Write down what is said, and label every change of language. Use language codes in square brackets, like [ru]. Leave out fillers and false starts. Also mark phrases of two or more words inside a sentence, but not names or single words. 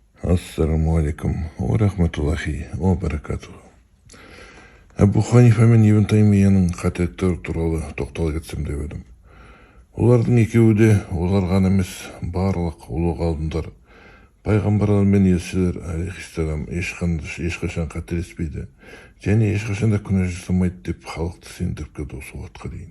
[ar] السلام عليكم ورحمة الله وبركاته. [kk] Абу Ханифа мен Ибн Таймияның қателіктері туралы тоқтала кетсем деп едім. Олардың екеуі де олар ғана емес, барлық ұлы ғалымдар, пайғамбарлар мен елшілер алейхиссалам ешқашан қателеспейді және ешқашан да күнә жасамайды деп халықты сендіріп келді осы уақытқа дейін.